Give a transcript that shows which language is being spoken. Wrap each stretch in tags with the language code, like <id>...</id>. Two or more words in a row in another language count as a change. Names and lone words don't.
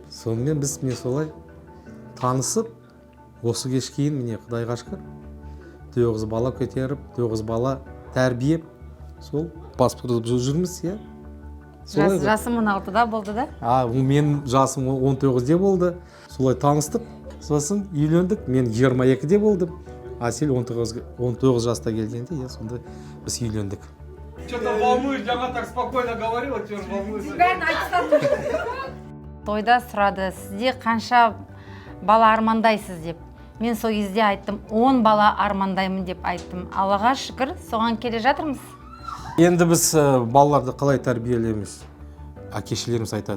<kk>Сонымен біз мен солай танысып, осы кешке кейін міне Құдайға шүкір 9 бала көтеріп, 9 бала тәрбиеп, сол паспорт жүрміз, иә. Жасым 16-да болды да? Мен жасым 19-де болды. Солай таныстық, сосын үйлендік. Мен 22-де болдым. Асел 19 жаста келгенде, сонда біз үйлендік.</kk> <ru>Что-то волнуешь, жаңа так спокойно говорила, теперь волнуешься.</ru> <kk>Тойда сұрады, сізде қанша бала армандайсыз деп. Мен сол кезде айттым, 10 бала армандаймын деп айттым. Аллаға шүкір, соған келе жатырмыз. Енді біз балаларды қалай тәрбиелейміз? Әкешелеріміз айтады.</kk>